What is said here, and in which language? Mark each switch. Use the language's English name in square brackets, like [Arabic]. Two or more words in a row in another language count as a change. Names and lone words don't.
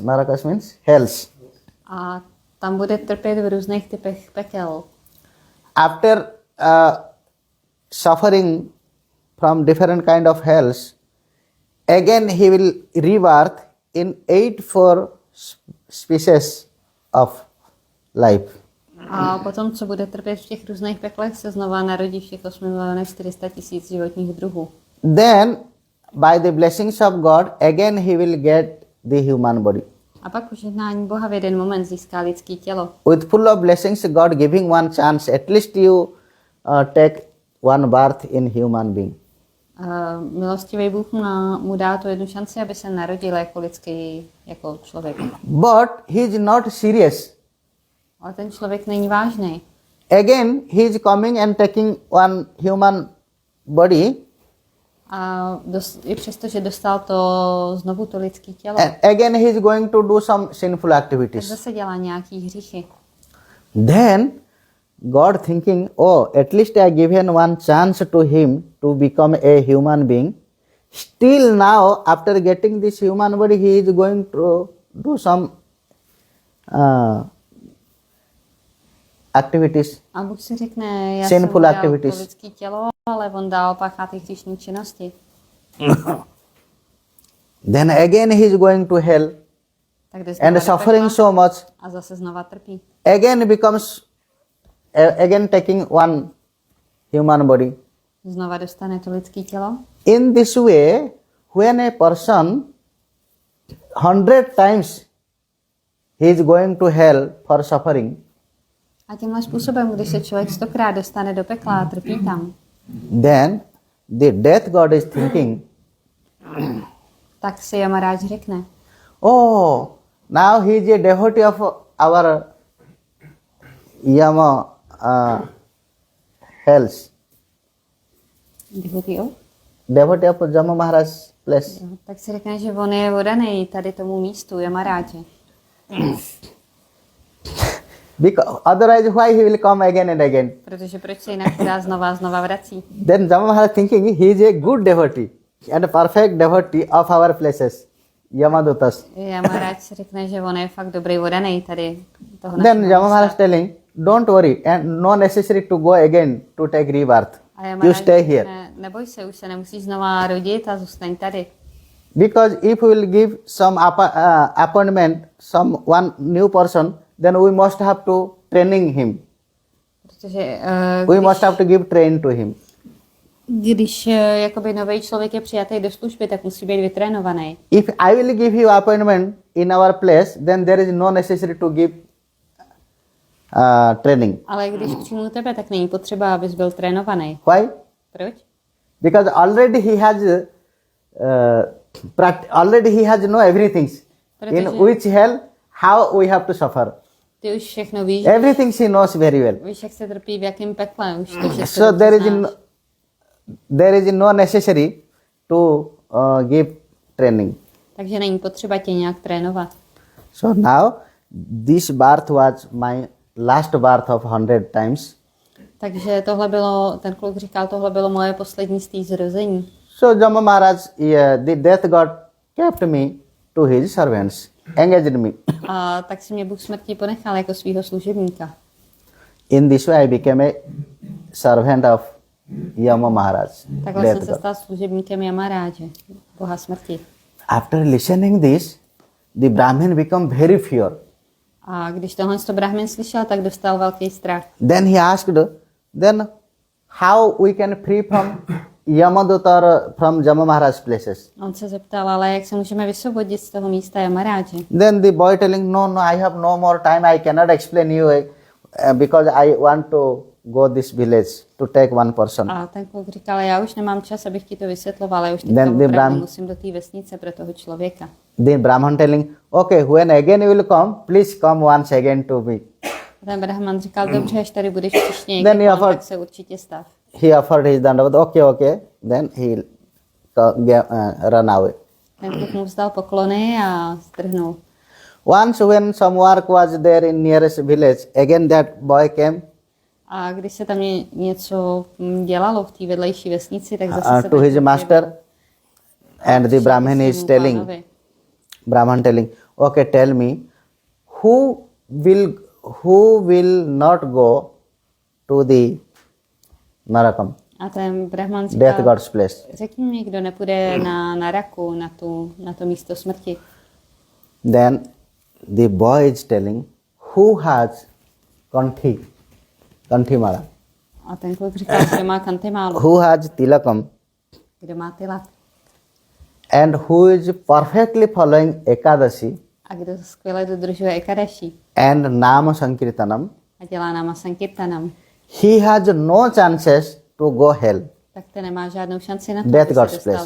[English] Narakas means hells. [Czech] A tam bude trpět v různých typech pekel. [English] After suffering from different kind of hells, again he will rebirth in 84 species of life. [Czech] A potom, co bude trpět v těch různých peklech, se znova narodí v těch 8,4 000 životních druhů. [English] Then, by the blessings of God, again he will get the human body. [Czech] A pak požehnání Boha v jeden moment získá lidské tělo. [English] With full of blessings, God giving one chance, at least you take one birth in human being. [Czech] Milostivý Bůh mu dá tu jednu šanci, aby se narodil jako lidský, jako člověk. [English] But he is not serious. [Czech] Ale ten člověk není vážný. [English] Again, he is coming and taking one human body. [Czech] A i přesto, že dostal znovu to lidské tělo, [English] And again, he is going to do some sinful [Czech] tak [English] activities. [Czech] zase dělá nějaký hříchy. [English] Then, God thinking, oh, at least I given one chance to him to become a human being. Still now, after getting this human body, he is going to do some activities. [Czech] A Bůh si řekne, já [English] Sinful [Czech] jsem mu dal [English] activities. [Czech] to lidské tělo, ale on dál páchá ty hříšní činnosti. [English] Then again he is going to hell [Czech] Tak jde znova [English] and [Czech] do [English] suffering [Czech] pekla [English] so much. [Czech] a zase znova trpí. [English] Again becomes, again taking one human body. [Czech] Znova dostane to lidské tělo. [English] In this way, when a person 100 times he is going to hell for suffering, [Czech] A tímhle způsobem, když se člověk 100krát dostane do pekla a trpí tam, [English] then the death god is thinking, [Czech] tak si Yamarádž řekne, [English] oh, now he is a devotee of our Yama hells. Devotee of Yama Maharaj's place. [Czech] Tak si řekne, že on je oddaný tady tomu místu Yamarádže. [English] Because otherwise why he will come again and again? [Czech] Protože proč se jinak dá znova a znova vrací? [English] Then Yama Maharaj thinking he is a good devotee and a perfect devotee of our places, Yamadutas. [Czech] Yamarádž si řekne, že on je fakt dobrý oddaný tady toho [English] Then [Czech] našeho [English] Yama Maharaj [Czech] místa. [English] telling, don't worry and no necessary to go again to take rebirth. [Czech] A [English] You [Czech] Yamarádž [English] stay here. [Czech] řekne, neboj se, už se nemusíš znova rodit a zůstaň tady. [English] Because if we will give some appointment, some one new person, then we must have to training him. [Czech] Protože [English] We must have to give train to him. [Czech] Když jakoby nový člověk je přijatý do služby, tak musí být vytrénovaný. [English] If I will give you appointment in our place, then there is no necessity to give training. [Czech] Ale když přijmu tebe, tak není potřeba, abys byl trénovaný. [English] Why? [Czech] Proč? [English] Because already he has know everything. In which hell, how we have to suffer. [Czech] Ty už všechno víš. [English] Everything she knows very well. [Czech] Víš, jak se trpí, v jakém pekle. Už to všechno [English] So there is no necessary to give training. [Czech] Takže není potřeba tě nějak trénovat. [English] So now this birth was my last birth of 100 times. [Czech] Takže tohle bylo, ten kluk říkal, tohle bylo moje poslední z té zrození. [English] So Jama Maharaj, the death god kept me to his servants, engaged me. [Czech] A tak si mě Bůh smrti ponechal jako svého služebníka. [English] In this way I became a servant of Yama Maharaj. [Czech] Takhle [English] death [Czech] jsem se [English] god. [Czech] stal služebníkem Maharádže, boha smrti. [English] After listening this, the Brahmin became very fear. [Czech] A když tohle to Brahmin slyšel, tak dostal velký strach. [English] Then he asked, then how we can free from Yamadutta or from Jama Maharaj places? [Czech] On se zeptal, ale jak se můžeme vysvobodit z toho místa Maharádže? [English] Then the boy telling, no, I have no more time, I cannot explain you because I want to go this village to take one person. [Czech] A ten kluk říkal, já už nemám čas, abych ti to vysvětloval, já už [English] Then [Czech] teďka [English] the [Czech] opravdu musím do té vesnice pro toho člověka. [English] The Brahman telling, okay, when again you will come, please come once again to me. [Czech] A ten Brahman říkal, dobře, až tady budeš příště [English] Then [Czech] někdy, [English] he offered- [Czech] tak se určitě stav. [English] He offered his dandavat, okay, then he run away. [Czech] Ten kluk mu vzdal poklony a zdrhnul. [English] Once when some work was there in nearest village, again that boy came [Czech] A když se tam něco dělalo v té vedlejší vesnici, tak zase se [English] to his master, and the Brahmin is telling, okay, tell me, who will not go to the Narakam, [Czech] A ten Brahman [English] death [Czech] říkal, [English] god's place? [Czech] řekni mi, kdo nepůjde na Raku, na to místo smrti. [English] Then the boy is telling, who has kanthi mala, [Czech] A ten kluk říkal, kdo má kantimálu, [English] who has tilakam, [Czech] kdo má tilak. [English] and who is perfectly following Ekadashi [Czech] A kdo skvěle dodržuje Ekadaši [English] and Nama Sankirtanam, [Czech] a dělá náma Sankirtanam, [English] he has no chances to go hell. [Czech] tak ten nemá žádnou šanci na to, [English] Death [Czech] aby se [English] God's [Czech] dostal [English] place.